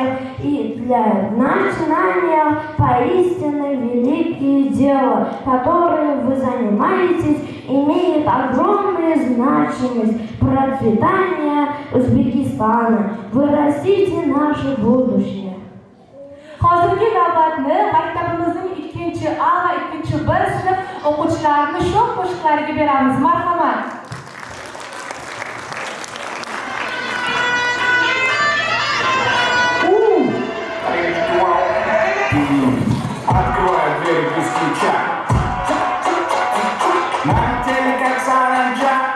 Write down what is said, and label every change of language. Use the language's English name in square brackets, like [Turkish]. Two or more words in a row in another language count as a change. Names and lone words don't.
[Russian] И для начинания поистине великие дела, которые вы занимаетесь, имеют огромную значимость процветания Узбекистана. Вы растите наше будущее. [Uzbek] Hozirgi navbatni maktabimizning 2A va 2B sinf o'quvchilarini shoh qo'shiqlariga beramiz. Marhamat. [Russian] Открывай дверь без ключа. На теле как саранча.